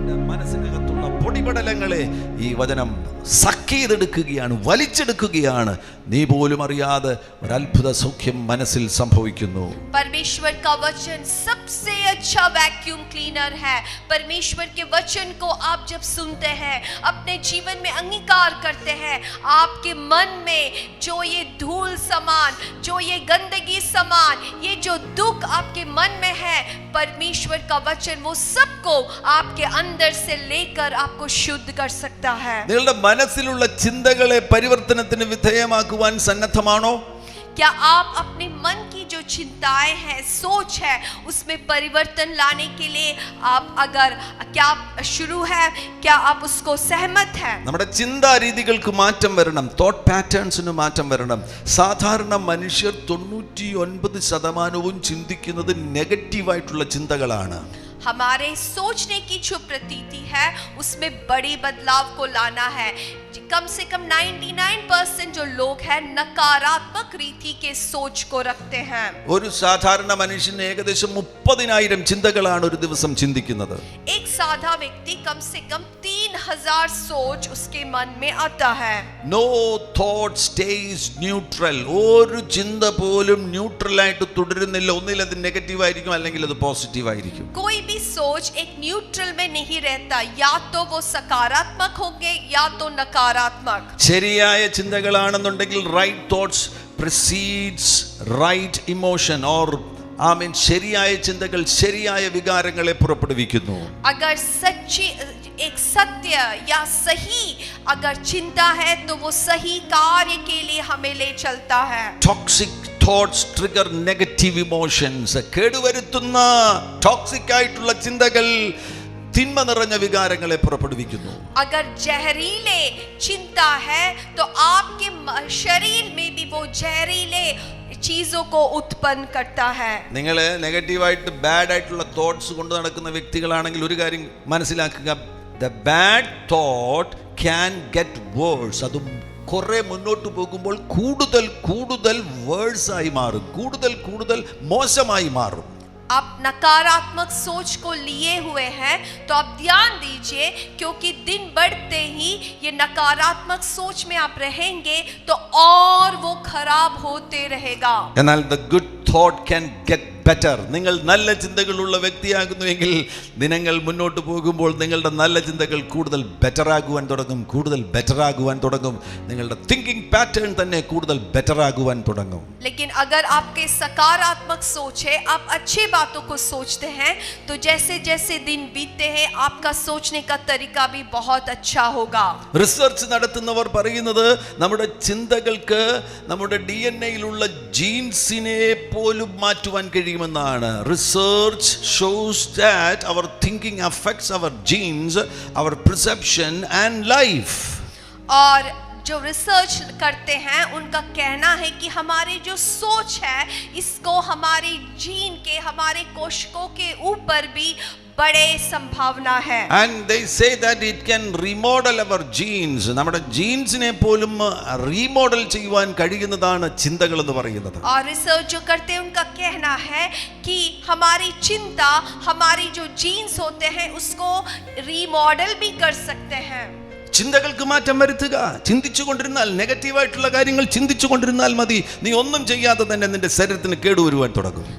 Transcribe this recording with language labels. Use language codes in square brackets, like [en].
[ml] മനസ്സിനകത്തുള്ള പൊടിപടലങ്ങളെ ഈ വചനം സക്കീതെടുക്കുകയാണ്, വലിച്ചെടുക്കുകയാണ്. നീ പോലും അറിയാതെ ഒരു അത്ഭുത സൗഖ്യം മനസ്സിൽ സംഭവിക്കുന്നു. [hi] परमेश्वर का वचन सबसे अच्छा वैक्यूम क्लीनर है. परमेश्वर के वचन को आप जब सुनते हैं, अपने जीवन में अंगीकार करते हैं, आपके मन में जो ये धूल समान, जो ये गंदगी समान, ये जो दुख आपके मन में है, परमेश्वर का वचन वो सबको आपके अंदर से लेकर आपको शुद्ध कर सकता है. [ml] നിങ്ങളുടെ മനസ്സിലുള്ള ചിന്തകളെ പരിവർത്തനത്തിന് വിധേയമാക്കുവാൻ സന്നദ്ധമാണോ? [hi] क्या आप अपने मन की जो चिंताएं हैं, सोच है, उसमें परिवर्तन लाने के लिए क्या शुरू है? क्या आप उसको सहमत हैं? [ml] നമ്മുടെ ചിന്താ രീതികൾക്ക് മാറ്റം വരണം, തോട്ട് പാറ്റേൺസിന് മാറ്റം വരണം. സാധാരണ മനുഷ്യർ 99% ചിന്തിക്കുന്നത് നെഗറ്റീവായിട്ടുള്ള ചിന്തകളാണ്. [hi] हमारे सोचने की जो प्रतीति है उसमें बड़ी बदलाव को लाना है. कम से कम 99% जो लोग हैं नकारात्मक रीति के सोच को रखते हैं. [ml] ഒരു സാധാരണ മനുഷ്യന് ഏകദേശം 30,000 ചിന്തകളാണ് ഒരു ദിവസം ചിന്തിക്കുന്നത്. [hi] एक साधा व्यक्ति कम से कम 3,000 सोच उसके मन में आता है. [en] No thought stays neutral. [ml] ഒരു ചിന്ത പോലും ന്യൂട്രൽ ആയിട്ട് തുടരുന്നില്ല. ഒന്നിൽ അത് നെഗറ്റീവ് ആയിരിക്കും, അല്ലെങ്കിൽ അത് പോസിറ്റീവ് ആയിരിക്കും. [hi] कोई भी सोच एक न्यूट्रल में नहीं रहता. या तो वो सकारात्मक होंगे या तो नकारात्मक. [ml] ശരിയായ ചിന്തകളാണെന്നുണ്ടെങ്കിൽ [en] right thoughts precedes right emotion or [ml] ശരിയായ ചിന്തകൾ ശരിയായ വികാരങ്ങളെ പുറപ്പെടുവിക്കുന്നു. [hi] अगर सच्ची एक सत्य या सही अगर चिंता है तो वो सही कार्य के लिए हमें ले चलता है. [en] Toxic thoughts trigger negative emotions. [ml] കേടുവരുത്തുന്ന toxic ആയിട്ടുള്ള ചിന്തകൾ തിന്മ നിറഞ്ഞ വികാരങ്ങളെ പുറപ്പെടുവിക്കുന്നു. [hi] अगर जहरीले चिंता है तो आपके शरीर में भी वो जहरीले चीजों को उत्पन्न करता है. [ml] നിങ്ങൾ നെഗറ്റീവായിട്ട് ബാഡ് ആയിട്ടുള്ള തോട്ട്സ് കൊണ്ട് നടക്കുന്ന വ്യക്തികളാണെങ്കിൽ ഒരു കാര്യം മനസ്സിലാക്കുക, [en] The bad thought can get worse. [ml] അത് കുറെ മുന്നോട്ട് പോകുമ്പോൾ കൂടുതൽ കൂടുതൽ വേഴ്സ് ആയി മാറും, കൂടുതൽ കൂടുതൽ മോശമായി മാറും. [hi] आप नकारात्मक सोच को लिए हुए हैं तो आप ध्यान दीजिए, क्योंकि दिन बढ़ते ही ये नकारात्मक सोच में आप रहेंगे तो और वो खराब होते रहेगा. [ml] എന്നാൽ [en] the good thought can get better. [ml] നിങ്ങൾ നല്ല ചിന്തകളുള്ള വ്യക്തിയാകുന്നുവെങ്കിൽ ദിനങ്ങൾ മുന്നോട്ട് പോകുമ്പോൾ നിങ്ങളുടെ നല്ല ചിന്തകൾ കൂടുതൽ ബെറ്റർ ആകുവാൻ തുടങ്ങും, കൂടുതൽ ബെറ്റർ ആകുവാൻ തുടങ്ങും. നിങ്ങളുടെ തിങ്കിങ് പാറ്റേൺ തന്നെ കൂടുതൽ ബെറ്റർ ആകുവാൻ തുടങ്ങും. [hi] लेकिन अगर आपके सकारात्मक सोच है, आप अच्छी बातों को सोचते हैं, तो जैसे जैसे दिन बीतते हैं आपका सोचने का तरीका भी बहुत अच्छा होगा. [ml] റിസർച്ച് നടത്തുന്നവർ പറയുന്നത് നമ്മുടെ ചിന്തകൾക്ക് നമ്മുടെ DNA-യിലുള്ള ജീൻസിനെ പോലും മാറ്റുവാൻ കഴിയുമെന്നാണ്. [en] Research shows that our thinking affects our genes, our perception and life. [hi] और जो रिसर्च करते हैं उनका कहना है कि हमारी जो सोच है इसको हमारी जीन के, हमारे कोशिकाओं के ऊपर भी बड़े संभावना है. [en] And they say that it can remodel our genes. [ml] നമ്മുടെ ജീൻസിനെ പോലും റീമോഡൽ ചെയ്യുവാൻ കഴിയുന്നതാണ് ചിന്തകൾ എന്ന് പറയുന്നത്. [hi] और रिसर्च जो करते हैं उनका कहना है कि हमारी चिंता, हमारी जो जीन्स होते हैं उसको रीमॉडल भी कर सकते हैं. [ml] ചിന്തകൾക്ക് മാറ്റം വരുത്തുക. ചിന്തിച്ചു കൊണ്ടിരുന്നാൽ, നെഗറ്റീവായിട്ടുള്ള കാര്യങ്ങൾ ചിന്തിച്ചു കൊണ്ടിരുന്നാൽ മതി, നീ ഒന്നും ചെയ്യാതെ തന്നെ നിന്റെ ശരീരത്തിന് കേടുവരുവാൻ തുടങ്ങും.